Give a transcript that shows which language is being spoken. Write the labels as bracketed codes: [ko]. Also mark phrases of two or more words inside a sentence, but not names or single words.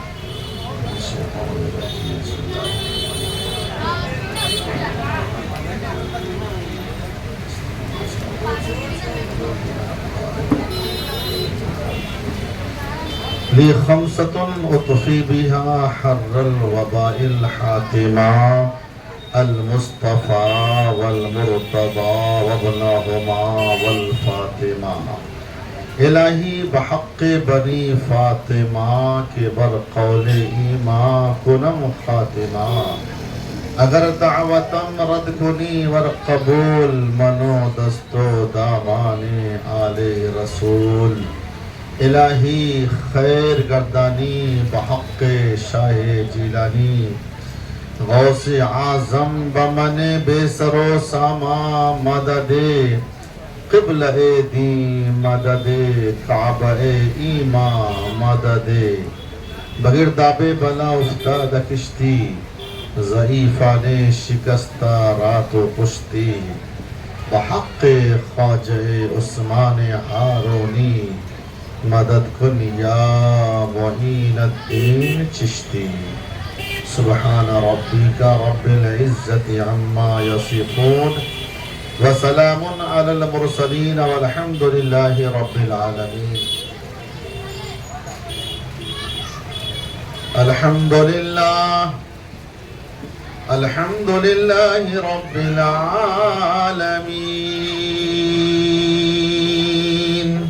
[ar] لي خمسة أطفي بها حر الوباء الحاتمة المصطفى والمرتضى وابنهما والفاطمہ. [fa] الہی بحق بنی فاطمہ کے بر قول ایمان کنم خاتمہ. اگر دعوتم رد کنی ور قبول منو دستو دامان آل رسول. الہی خیر گردانی بحق شاہ جیلانی غوث اعظم بمن بے سرو ساما مدد قبلہ دین مدد کعبہ ایمان مدد. بغیر دابے بلا افتاد کشتی ضعیفان شکستہ رات و پشتی. بحق خواجہ عثمان ہارونی مدد کن یا معین الدین چشتی. [ar] سبحان ربک رب العزت عما یصفون وسلام علی المرسلین والحمد للہ رب العالمین. الحمد للہ رب العالمین.